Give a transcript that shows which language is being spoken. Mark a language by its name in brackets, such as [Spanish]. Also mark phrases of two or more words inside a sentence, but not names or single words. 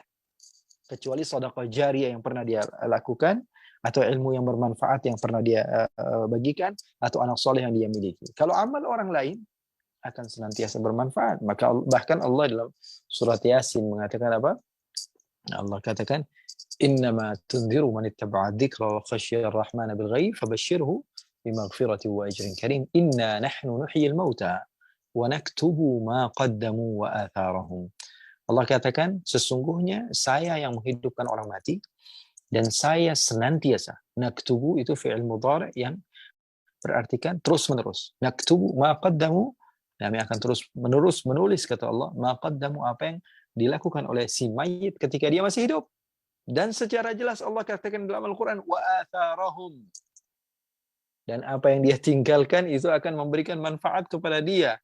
[Indonesian] Kecuali sedekah jariyah yang pernah dia lakukan, atau ilmu yang bermanfaat yang pernah dia bagikan, atau anak soleh yang dia miliki. Kalau amal orang lain akan senantiasa bermanfaat. Maka bahkan Allah dalam surat Yasin mengatakan apa? Allah katakan, [Arabic] "إنما تنذر من اتبع الذكر وخشي الرحمن بالغيب فبشره بمغفرة وأجر كريم. إنا نحن نحيي الموتى ونكتب ما قدموا وآثارهم." [Indonesian] Allah katakan, sesungguhnya saya yang menghidupkan orang mati, dan saya senantiasa. Naktubu itu [Arabic] فعل مضارع' [Indonesian] yang berartikan terus-menerus. [Arabic] نكتب ما قدموا, [Indonesian] kami akan terus-menerus menulis, kata Allah, [Arabic] ما قدموا, [Indonesian] apa yang dilakukan oleh si mayit ketika dia masih hidup. Dan secara jelas Allah katakan dalam Al-Quran, [Arabic] وآثارهم. [Indonesian] Dan apa yang dia tinggalkan itu akan memberikan manfaat kepada dia.